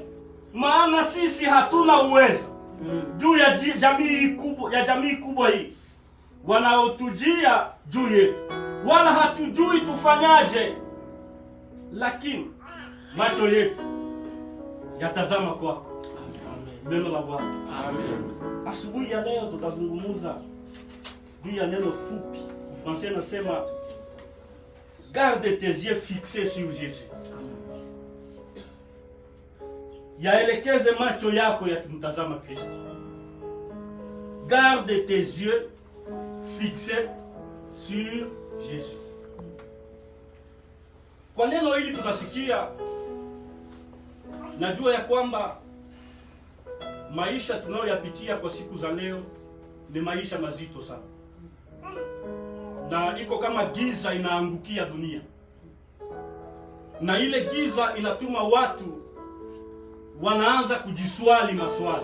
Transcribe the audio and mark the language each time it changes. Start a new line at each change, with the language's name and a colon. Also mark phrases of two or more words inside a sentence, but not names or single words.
Swahili: Maana sisi hatuna uwezo juu ya jamii kubwa hii wanaotujia juu yetu, wala hatujui tufanyaje, lakini macho yetu yatazama kwako. Neno la Bwana. Amen. Asubuhi ya leo tutazungumza juu ya neno fupi.
French: Français nasema, garde tes yeux fixés sur Jésus.
Swahili: Yaelekeze macho yako yakimtazama Kristo.
French: Garde tes yeux fixés sur Jésus.
Swahili: Kwa neno hili tunasikia najua ya kwamba maisha tunayoyapitia kwa siku za leo ni maisha mazito sana, na iko kama giza inaangukia dunia, na ile giza inatuma watu wanaanza kujiswali maswali.